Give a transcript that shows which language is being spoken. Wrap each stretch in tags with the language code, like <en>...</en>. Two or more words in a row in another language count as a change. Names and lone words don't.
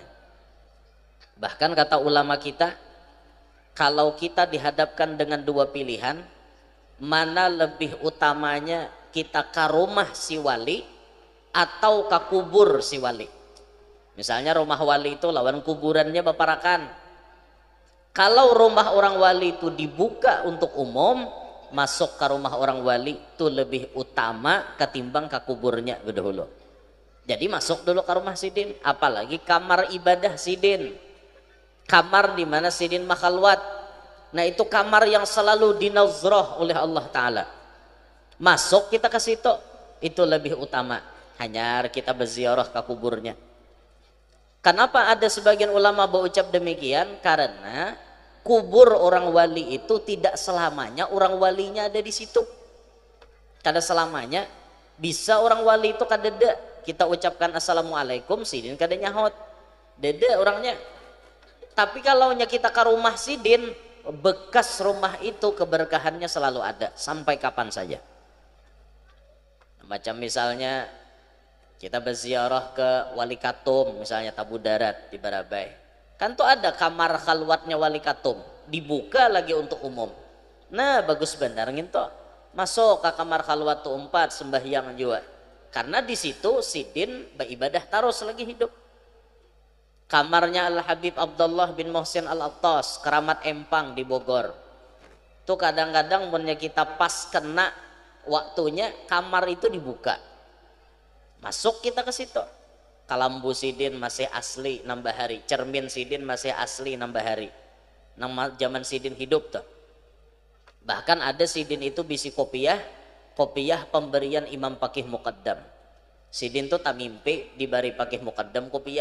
<id>Bahkan kata ulama kita, kalau kita dihadapkan dengan dua pilihan, mana lebih utamanya kita ke rumah si wali atau ke kubur si wali.</id> <bjn>Misalnya rumah wali itu lawan kuburannya baparakan.</bjn> <id>Kalau rumah orang wali itu dibuka untuk umum, masuk ke rumah orang wali itu lebih utama ketimbang ke kuburnya dahulu. Jadi masuk dulu ke rumah sidin, apalagi kamar ibadah sidin, kamar di mana sidin makhalwat. Nah itu kamar yang selalu dinazrah oleh Allah Ta'ala. Masuk kita ke situ. itu lebih utama. Hanya kita berziarah ke kuburnya. Kenapa ada sebagian ulama berucap demikian? Karena kubur orang wali itu tidak selamanya orang walinya ada di situ.</id> <bjn>Kada selamanya bisa orang wali itu kadeda kita ucapkan assalamualaikum sidin kada nyahot. Dede orangnya.</bjn> <id>Tapi kalau kita ke rumah sidin, bekas rumah itu keberkahannya selalu ada sampai kapan saja. Macam misalnya kita berziarah ke Wali Katum, misalnya Tabu Darat di Barabai.</id> <bjn>Kan tuh ada kamar khalwatnya Wali Katum,</bjn> <id>dibuka lagi untuk umum.</id> <bjn>Nah, bagus benar gitu.</bjn> <id>Masuk ke kamar khalwat tuh 4 sembahyang juga.</id> <bjn>Karena di situ sidin beribadah terus lagi hidup.</bjn> <id>Kamarnya Al-Habib Abdullah bin Muhsin Al-Attas, Keramat Empang di Bogor.</id> <bjn>Tuh kadang-kadang punya kita pas kena waktunya kamar itu dibuka.</bjn> <id>Masuk kita ke situ.</id> <bjn>Kalambu sidin masih asli nambah hari, cermin sidin masih asli nambah hari. Nama zaman sidin hidup tuh. Bahkan ada sidin itu bisi kopiah pemberian Imam Pakih Muqaddam. Sidin tuh tak mimpi dibari Pakih Muqaddam kopiah.</bjn>